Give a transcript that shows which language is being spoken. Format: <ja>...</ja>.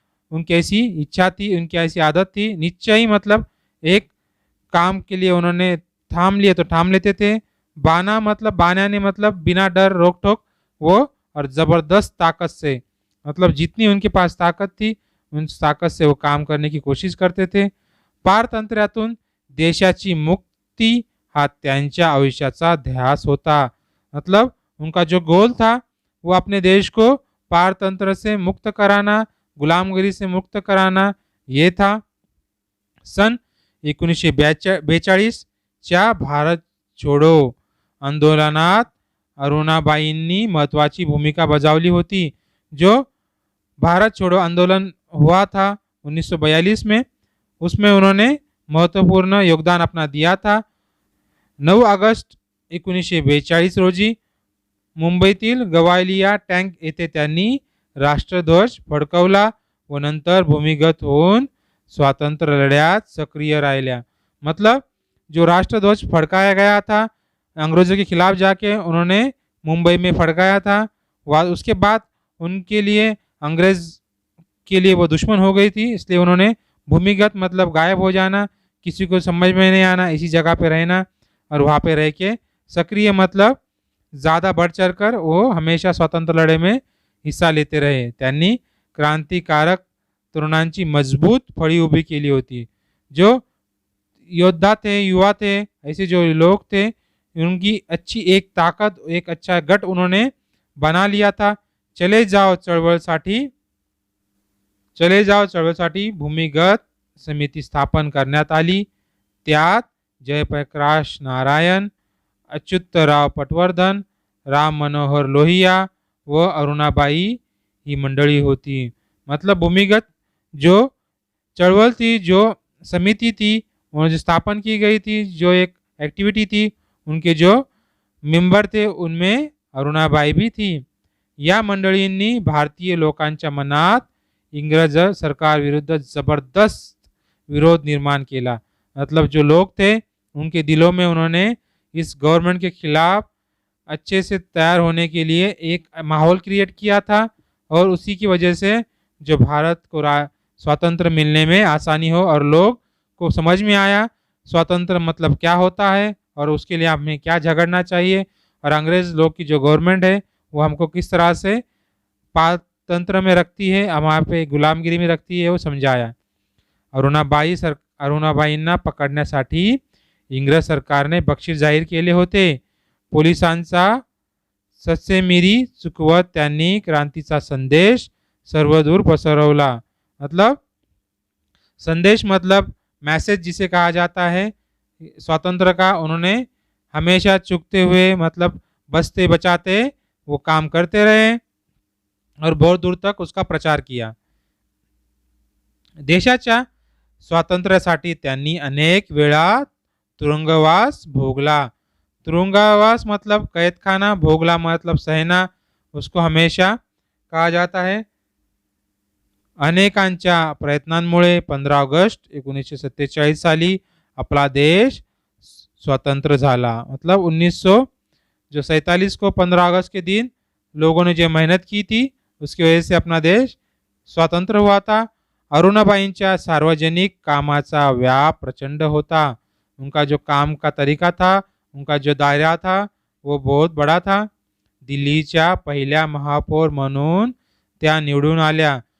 <hi>उनकी ऐसी इच्छा थी, उनकी ऐसी आदत थी, निश्चय ही मतलब एक काम के लिए उन्होंने थाम लिए तो थाम लेते थे। बाना मतलब बाण्याने मतलब बिना डर रोक टोक वो और जबरदस्त ताकत से मतलब जितनी उनके पास ताकत थी उन ताकत से वो काम करने की कोशिश करते थे।</hi> <mr>पारतंत्र्यातून देशाची मुक्ती हा त्यांच्या आयुष्याचा ध्यास होता।</mr> <hi>मतलब उनका जो गोल था वो अपने देश को पारतंत्र से मुक्त कराना, गुलामगिरी से मुक्त कराना ये था।</hi> <mr>सन 1942 च्या भारत छोडो आंदोलनात अरुणाबाईंनी महत्वाची भूमिका बजावली होती।</mr> <hi>जो भारत छोड़ो आंदोलन हुआ था 1942 में, उसमें उन्होंने महत्वपूर्ण योगदान अपना दिया था।</hi> <mr>9 ऑगस्ट 1942 रोजी मुंबईतील गवालिया टँक येथे त्यांनी राष्ट्रध्वज फडकवला व नंतर भूमिगत होऊन स्वातंत्र्य लढ्यात सक्रिय राहिल्या।</mr> <hi>मतलब जो राष्ट्रध्वज फड़काया गया था अंग्रेजों के खिलाफ जाके उन्होंने मुंबई में फड़काया था। उसके बाद उनके लिए अंग्रेज के लिए वो दुश्मन हो गई थी, इसलिए उन्होंने भूमिगत मतलब गायब हो जाना, किसी को समझ में नहीं आना, इसी जगह पे रहना और वहाँ पे रह के सक्रिय मतलब ज़्यादा बढ़ चढ़ कर वो हमेशा स्वतंत्र लढे में हिस्सा लेते रहे।</hi> <mr>त्यांनी क्रांतिकारक तरुणांची मजबूत फळी उभी केली होती।</mr> <hi>जो योद्धा थे, युवा थे, ऐसे जो लोग थे, उनकी अच्छी एक ताकत, एक अच्छा गट उन्होंने बना लिया था।</hi> <mr>चले जाओ चळवळीसाठी भूमिगत समिती स्थापन करण्यात आली। त्यात जयप्रकाश नारायण, अच्युतराव पटवर्धन, राम मनोहर लोहिया व अरुणाबाई ही मंडळी होती।</mr> <hi>मतलब भूमिगत जो चळवळ थी, जो समिति थी, वो जो स्थापन की गई थी, जो एक एक्टिविटी थी, उनके जो मेंबर थे उनमें अरुणाबाई भी थी।</hi> <mr>या मंडळींनी भारतीय लोकांच्या मनात इंग्रज सरकार विरुद्ध जबरदस्त विरोध निर्माण किया।</mr> <hi>मतलब जो लोग थे उनके दिलों में उन्होंने इस गवर्नमेंट के खिलाफ अच्छे से तैयार होने के लिए एक माहौल क्रिएट किया था और उसी की वजह से जो भारत को स्वातंत्र मिलने में आसानी हो और लोग को समझ में आया स्वातंत्र मतलब क्या होता है और उसके लिए हमें क्या झगड़ना चाहिए और अंग्रेज लोग की जो गवर्नमेंट है वो हमको किस तरह से पारतंत्र में रखती है, हमारे पे गुलामगिरी में रखती है, वो समझाया।</hi> <mr>अरुणाबाईंना पकडण्यासाठी इंग्रज सरकारने बक्षीस जाहीर केले होते। पोलिसांचा ससेमिरी चुकवत त्यांनी क्रांतीचा संदेश सर्वदूर पसरवला।</mr> <hi>मतलब संदेश मतलब मैसेज जिसे कहा जाता है स्वातंत्र का, उन्होंने हमेशा चुकते हुए मतलब बचते बचाते वो काम करते रहे और बहुत दूर तक उसका प्रचार किया।</hi> <mr>देशाच्या स्वातंत्र्यासाठी त्यांनी अनेक वेळा तुरुंगवास भोगला।</mr> <hi>तुरुंगवास मतलब कैदखाना, भोगला मतलब सहना, उसको हमेशा कहा जाता है।</hi> <mr>अनेकांच्या प्रयत्नांमुळे 15 ऑगस्ट 1947 साली अपना देश स्वतंत्र झाला।</mr> <hi>मतलब 1947 को 15 अगस्त के दिन लोगों ने जो मेहनत की थी उसकी वजह से अपना देश स्वतंत्र हुआ था।</hi> <mr>अरुणाबाईंच्या सार्वजनिक कामाचा व्याप प्रचंड होता।</mr> <hi>उनका जो काम का तरीका था, उनका जो दायरा था वो बहुत बड़ा था।</hi> <mr>दिल्लीच्या पहिल्या महापौर म्हणून त्या निवडून आल्या।</mr>